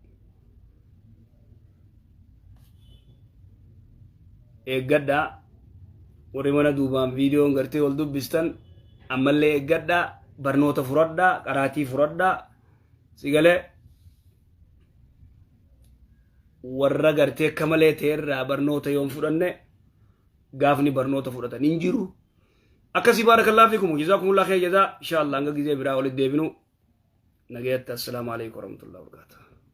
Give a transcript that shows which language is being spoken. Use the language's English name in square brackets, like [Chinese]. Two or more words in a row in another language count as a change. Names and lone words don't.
[Oromo] eeggadhaa warri mana duubaan viidiyoon gartee ol dubbistan ammallee eeggadhaa barnoota furadhaa qaraatii furadhaa sigalee warra gartee kamalee ta'erraa barnoota yoon fudhanne gaafni barnoota fudhatan hin jiru akkasi [Arabic] بارك الله فيكم جزاكم الله خير جزا إن شاء الله [Oromo] anga gize bira wal deebinu nagayat [Arabic] السلام عليكم ورحمة الله وبركاته